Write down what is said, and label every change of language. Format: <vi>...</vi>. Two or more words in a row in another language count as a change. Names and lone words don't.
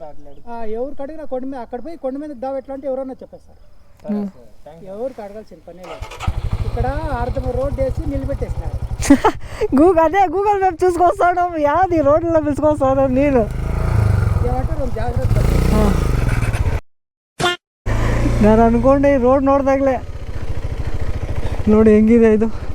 <te>అట్లా ఎవరికి అడిగినా కొండ మీద, అక్కడ పోయి కొండ మీద దావ ఎట్లా అంటే ఎవరన్నా చెప్పేస్తారు. ఎవరికి అడగాల్సిన పనే లేదు. ఇక్కడ అర్ధం రోడ్ వేసి నిలబెట్టేసినారు. అదే గూగుల్ మ్యాప్ చూసుకొస్తాను, యాది రోడ్లో పిలుచుకొస్తాను నేను. ఏమంటారు జాగ్రత్త.</te> <kn>ನಾನು ಅನ್ಕೊಂಡೆ ಈ ರೋಡ್ ನೋಡ್ದಾಗ್ಲೇ ನೋಡಿ ಹೆಂಗಿದೆ ಇದು.</kn>